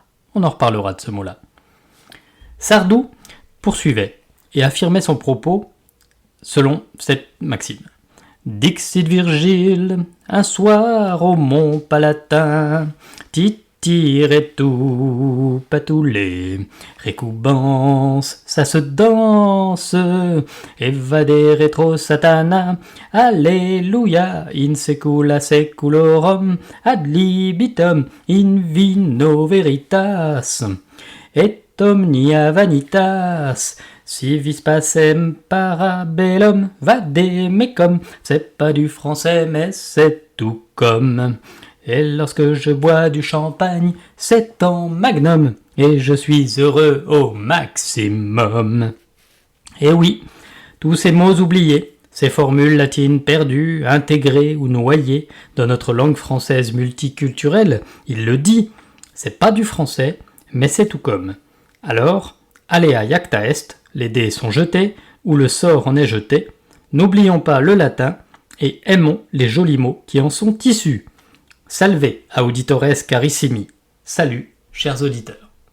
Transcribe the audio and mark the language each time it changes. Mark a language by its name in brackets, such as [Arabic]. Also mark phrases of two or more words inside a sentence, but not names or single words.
[French] On en reparlera de ce mot-là. Sardou poursuivait et affirmait son propos selon cette maxime. Dixit Virgile, un soir au Mont Palatin, tire tout patoulet, récoubance, ça se danse, [Latin] evade retro satana, alléluia, in secula seculorum, ad libitum, in vino veritas, et omnia vanitas, si vis pacem parabellum, vade mecum, [French] c'est pas du français mais c'est tout comme. Et lorsque je bois du champagne, c'est en magnum, et je suis heureux au maximum. Et oui, tous ces mots oubliés, ces formules latines perdues, intégrées ou noyées dans notre langue française multiculturelle, il le dit, c'est pas du français, mais c'est tout comme. Alors, [Latin] alea iacta est, [French] les dés sont jetés, ou le sort en est jeté, n'oublions pas le latin, et aimons les jolis mots qui en sont issus. [Latin] Salve, auditores carissimi. [French] Salut, chers auditeurs.